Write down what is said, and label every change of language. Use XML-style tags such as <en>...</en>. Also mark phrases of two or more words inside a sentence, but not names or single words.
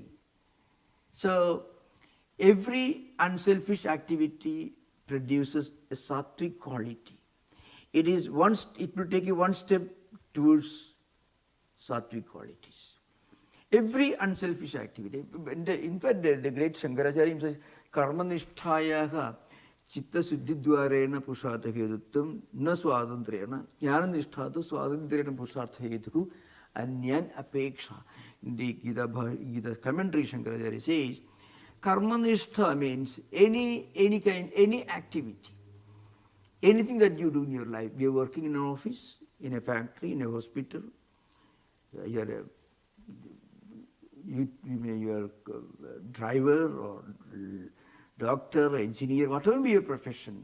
<en>So every unselfish activity produces a sattvic quality. It will take you one step towards sattvic qualities. Every unselfish activity. In fact, the great Shankaracharya says,</en> <sa>karma nishthayaha chitta suddhidvarena purushārtha hedutvam na swatantrena jnana nishthato swatantrena purushārtha hetuku anyan apeksha.</sa> <en>In the Gita commentary, Shankaracharya says, karma-nishtha means any kind, any activity, anything that you do in your life. You are working in an office, in a factory, in a hospital, you are a driver or doctor, engineer, whatever be your profession.</en>